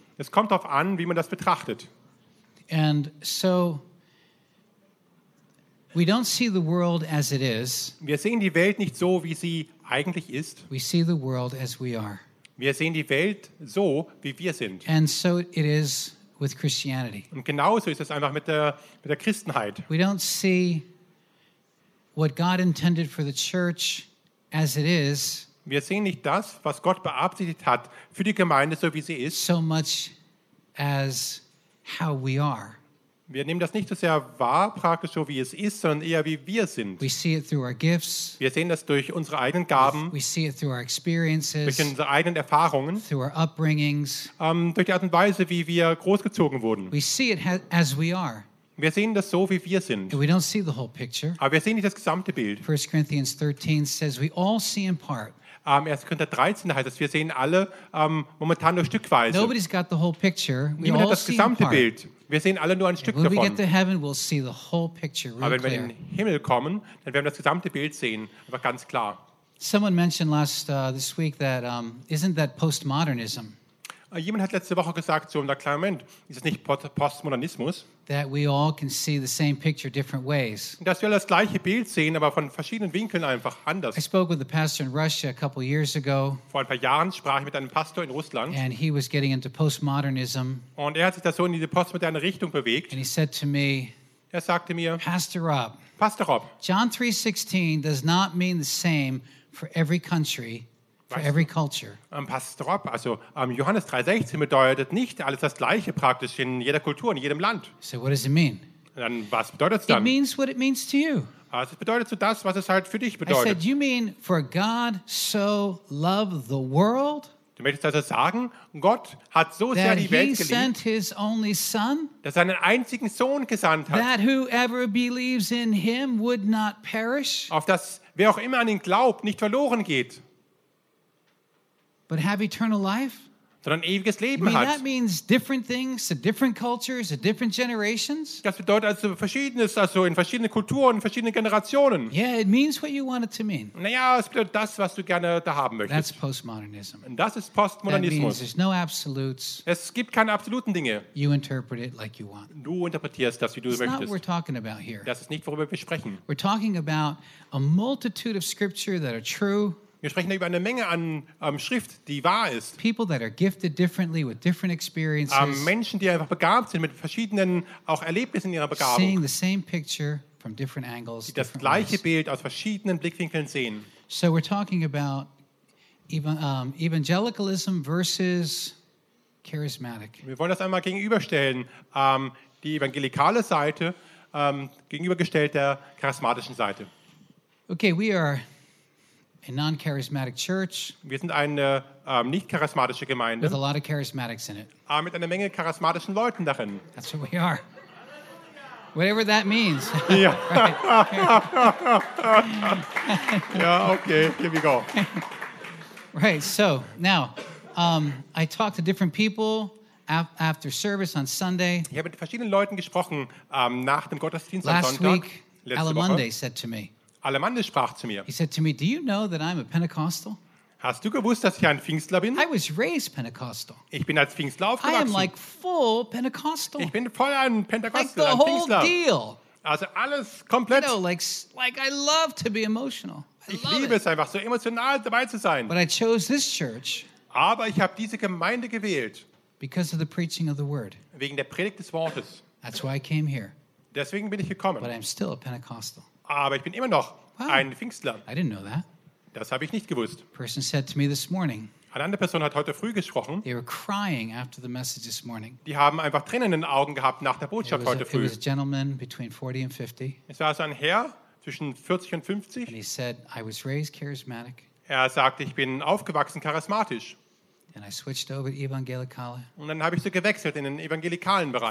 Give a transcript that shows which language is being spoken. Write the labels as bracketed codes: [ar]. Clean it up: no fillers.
[de] Es kommt darauf an, wie man das betrachtet. [en] And so we don't see the world as it is. [de] Wir sehen die Welt nicht so, wie sie eigentlich ist. [en] We see the world as we are. [de] Wir sehen die Welt so, wie wir sind. [en] And so it is with Christianity. [de] Und genauso ist es einfach mit der Christenheit. [en] We don't see what God intended for the church as it is. [de] Wir sehen nicht das, was Gott beabsichtigt hat für die Gemeinde, so wie sie ist. [en] So much as how we are. [de] Wir nehmen das nicht so sehr wahr, praktisch so wie es ist, sondern eher wie wir sind. [en] We see it through our gifts. [de] Wir sehen das durch unsere eigenen Gaben. [en] We see it through our experiences. [de] Durch unsere eigenen Erfahrungen. [en] Through our upbringings. [de] Durch die Art und Weise, wie wir großgezogen wurden. [en] We see it as we are. [de] Wir sehen das so, wie wir sind. [en] We don't see the whole picture. [de] Aber wir sehen nicht das gesamte Bild. [en] 1. Corinthians 13 says we all see in part. 1. [de] Korinther 13 heißt es, wir sehen alle momentan nur stückweise. [en] Nobody's got the whole picture. [de] We niemand all hat das gesamte Bild. Wir sehen alle nur ein Stück [en] when [de] davon. [en] We get to heaven, we'll see the whole picture, [de] aber wenn [en] clear. [de] Wir in den Himmel kommen, dann werden wir das gesamte Bild sehen, aber ganz klar. [en] Someone mentioned this week that isn't that postmodernism? [de] Jemand hat letzte Woche gesagt, so im kleinen Moment, ist es nicht Postmodernismus? [en] That we all can see the same picture different ways. [de] Dass wir das gleiche Bild sehen, aber von verschiedenen Winkeln einfach anders. [en] I spoke with a pastor in Russia a couple years ago. [de] Vor ein paar Jahren sprach ich mit einem Pastor in Russland. [en] And he was getting into postmodernism. [de] Und er hat sich da so in diese postmoderne Richtung bewegt. [en] And he said to me, [de] er sagte mir, [en] Pastor Rob, John 3:16 does not mean the same for every country. For every culture. [de] Pastor Rob, also Johannes 3,16 bedeutet nicht alles das Gleiche praktisch in jeder Kultur, in jedem Land. [en] So what does it mean? [de] Dann was bedeutet es dann? [en] It means what it means to you. [de] Also es bedeutet so das, was es halt für dich bedeutet. [en] I said, you mean for God so loved the world? [de] Du möchtest also sagen, Gott hat so sehr die Welt geliebt, [en] sent his only son, [de] dass er einen einzigen Sohn gesandt hat, [en] that whoever believes in him would not perish, [de] auf dass wer auch immer an ihn glaubt, nicht verloren geht. [en] But have eternal life? [de] Sondern ewiges Leben hat. [en] That means different things to different cultures, to different generations. [de] Das bedeutet also verschiedenes, also in verschiedenen Kulturen, verschiedenen Generationen. [en] Yeah, it means what you want it to mean. [de] Naja, es bedeutet das, was du gerne da haben möchtest. [en] That's postmodernism. [de] Und das ist Postmodernismus. [en] That means there's no absolutes. [de] Es gibt keine absoluten Dinge. [en] You interpret it like you want. [de] Du interpretierst das, wie du möchtest. [en] It's not what we're talking about here. [de] Das ist nicht, worüber wir sprechen. [en] We're talking about a multitude of scripture that are true. [de] Wir sprechen über eine Menge an Schrift, die wahr ist. [en] People that are gifted differently with different experiences. [de] Menschen, die einfach begabt sind mit verschiedenen auch Erlebnissen in ihrer Begabung. [en] Seeing the same picture from different angles. [de] Die das gleiche Bild aus verschiedenen Blickwinkeln sehen. [en] So we're talking about evangelicalism versus charismatic. [de] Wir wollen das einmal gegenüberstellen, die evangelikale Seite gegenübergestellt der charismatischen Seite. [en] Okay, we are a non-charismatic church. [de] Wir sind eine nicht charismatische Gemeinde. [en] With a lot of charismatics in it. [de] Mit einer Menge charismatischen Leuten darin. [en] That's who we are. Whatever that means. Yeah. Yeah. Okay. Here we go. Right. So now, I talked to different people after service on Sunday. [de] Ich habe mit verschiedenen Leuten gesprochen nach dem Gottesdienst [en] last [de] am Sonntag. [en] Week, [de] letzte Woche. [en] Alamonde said to me. [de] Alemanne sprach zu mir. [en] He said to me, "Do you know that I'm a Pentecostal?" [de] Hast du gewusst, dass ich ein Pfingstler bin? [en] I was raised Pentecostal. [de] Ich bin als Pfingstler aufgewachsen. [en] I am like full Pentecostal. [de] Ich bin voll ein Pentecostal, [en] like [de] ein Pfingstler. [en] The whole deal. [de] Also alles komplett. [en] You know, like I love to be emotional. [de] Ich liebe es einfach, so emotional dabei zu sein. [en] But I chose this church. [de] Aber ich habe diese Gemeinde gewählt. [en] Because of the preaching of the word. [de] Wegen der Predigt des Wortes. [en] That's why I came here. [de] Deswegen bin ich gekommen. [en] But I'm still a Pentecostal. [de] Aber ich bin immer noch ein Pfingstler. [en] I didn't know that. [de] Das habe ich nicht gewusst. [en] Person said to me this morning, [de] eine andere Person hat heute früh gesprochen. [en] They were crying after the message this morning. [de] Die haben einfach Tränen in den Augen gehabt nach der Botschaft heute früh. [en] It was a gentleman between 40 and 50. [de] Es war also ein Herr zwischen 40 und 50. [en] And he said, I was raised charismatic. [de] Er sagte, ich bin aufgewachsen charismatisch. [en] And I switched over to evangelical. [de] Und dann habe ich so gewechselt in den evangelikalen Bereich.